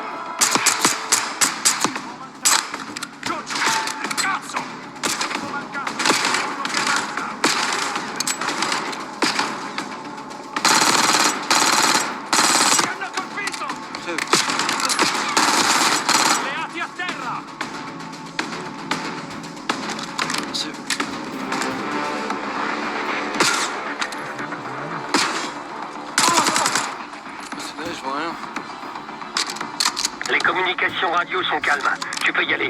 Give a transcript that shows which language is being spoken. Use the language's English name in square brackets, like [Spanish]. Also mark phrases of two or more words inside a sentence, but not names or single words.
[Italian] Giorgio, cazzo. Ci hanno colpito. [French] Crève. [Italian] Alleati a terra. [French] C'est. Je vois rien. Les communications radio sont calmes. Tu peux y aller.